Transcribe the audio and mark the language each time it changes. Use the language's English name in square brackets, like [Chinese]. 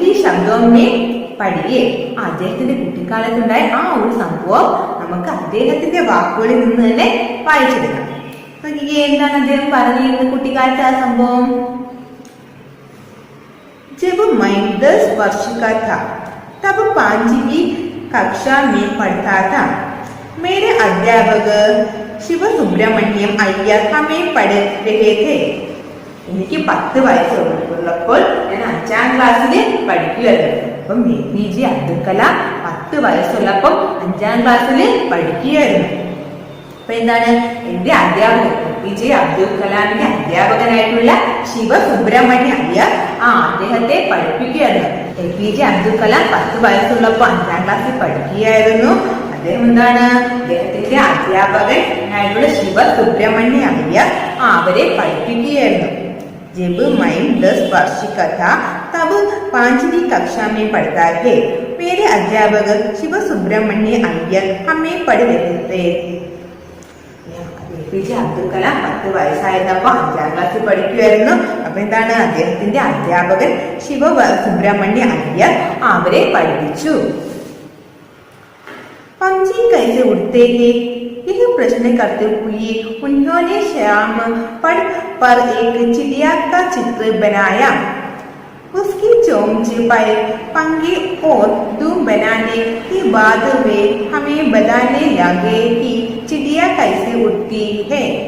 [Malayalam] അദ്ദേഹത്തിന്റെ കുട്ടിക്കാലത്തുണ്ടായ ഒരു സംഭവം നമുക്ക് അദ്ദേഹത്തിന്റെ വാക്കുകളിൽ നിന്ന് തന്നെ വായിച്ചെടുക്കാം. എന്താണ് അദ്ദേഹം പറഞ്ഞിരുന്നത് കുട്ടിക്കാലത്തെ ആ സംഭവം? [Hindi] जब मैं 10 वर्ष का था तब 5वीं कक्षा में पढ़ता था. मेरे अध्यापक शिव सुब्रमण्यम अय्यर हमें पढ़ रहे थे. [Malayalam] എനിക്ക് 10 വയസ്സുള്ളപ്പോൾ ഞാൻ 5ാം ക്ലാസ്സിൽ പഠിക്കുകയായിരുന്നു. അപ്പം APJ അബ്ദുൽ കലാം 10 വയസ്സുള്ളപ്പോൾ 5ാം ക്ലാസ്സിൽ പഠിക്കുകയായിരുന്നു. അപ്പൊ എന്താണ്, എന്റെ അധ്യാപകൻ APJ അബ്ദുൽ കലാമിന്റെ അധ്യാപകനായിട്ടുള്ള ശിവ സുബ്രഹ്മണ്യ അയ്യർ അദ്ദേഹത്തെ പഠിപ്പിക്കുകയായിരുന്നു. APJ അബ്ദുൽ കലാം 10 വയസ്സുള്ളപ്പോൾ 5ാം ക്ലാസ്സിൽ പഠിക്കുകയായിരുന്നു. അദ്ദേഹം അദ്ദേഹത്തിന്റെ അധ്യാപകനായിട്ടുള്ള ശിവ സുബ്രഹ്മണ്യ അയ്യർ അവരെ പഠിപ്പിക്കുകയായിരുന്നു. [Hindi] जब मैं 10 वर्ष का था तब 5वीं कक्षा में पढ़ता है. मेरे अध्यापक शिव सुब्रमण्य अय्यर हमें पढ़ रहे थे. [Malayalam] APJ അബ്ദുൽ കലാം 10 വയസ്സായിരുന്നപ്പോൾ 5ാം ക്ലാസ്സിൽ പഠിക്കുകയായിരുന്നു. അപ്പൊ എന്താണ്, അദ്ദേഹത്തിന്റെ അധ്യാപകൻ ശിവ സുബ്രഹ്മണ്യ അയ്യർ അവരെ പഠിപ്പിച്ചു. [Hindi] पंछी कैसे उड़ते हैं, यह प्रश्न करते हुए उन्होंने श्याम पड़ पर एक चिड़िया का चित्र बनाया. उसकी चोंच पर पंखे और दुम बनाने के बाद वे हमें बताने लगे कि चिड़िया कैसे उड़ती है.